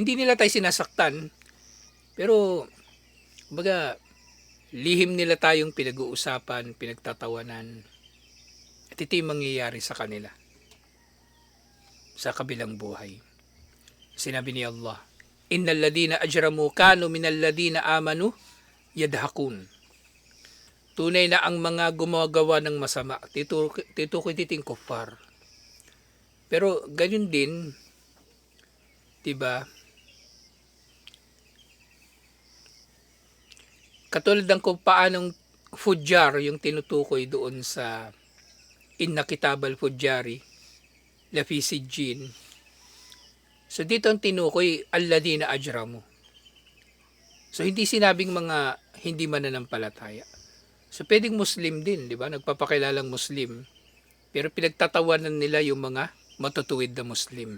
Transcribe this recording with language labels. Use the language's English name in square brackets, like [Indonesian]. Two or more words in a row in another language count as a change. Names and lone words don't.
[Filipino] Hindi nila tayo sinasaktan, pero baga lihim nila tayong pinag-uusapan, pinagtatawanan. At ito yung mangyayari sa kanila sa kabilang buhay. Sinabi ni Allah, [Arabic] إن الذين أجرموا كانوا من الذين آمنوا يضحكون. [Filipino] Tunay na ang mga gumagawa ng masama, titukoy titing kuffar. Pero ganyan din, diba? Katulad ng kung paanong fujjar yung tinutukoy doon sa [Arabic] إن كتاب الفجار لفي سجين. [Filipino] So dito ang tinukoy [Arabic] الذين أجرموا. [Filipino] So hindi sinabing mga hindi mananampalataya. So pwedeng Muslim din, di ba? Nagpapakilalang Muslim. Pero pinagtatawanan nila yung mga matutuwid na Muslim.